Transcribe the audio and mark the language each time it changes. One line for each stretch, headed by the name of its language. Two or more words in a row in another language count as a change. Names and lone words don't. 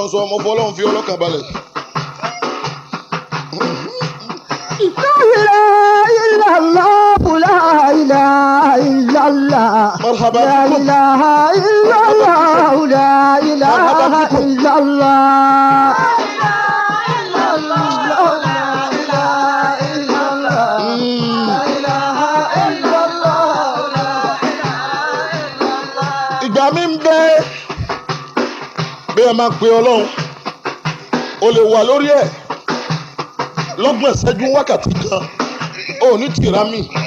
Yoruba: mo fọ́ ọlọ́run fi ọlọ́kàn balẹ̀.
Arabic: مرحبا بكم لا إله إلا الله
Yoruba: ìgbà mi ń bẹ bí ẹ máa pe ọlọ́run o lè wà lórí ẹ̀ lọ́gbọ̀n ìṣẹ́jú wákàtí kan ó ní tìrá mi.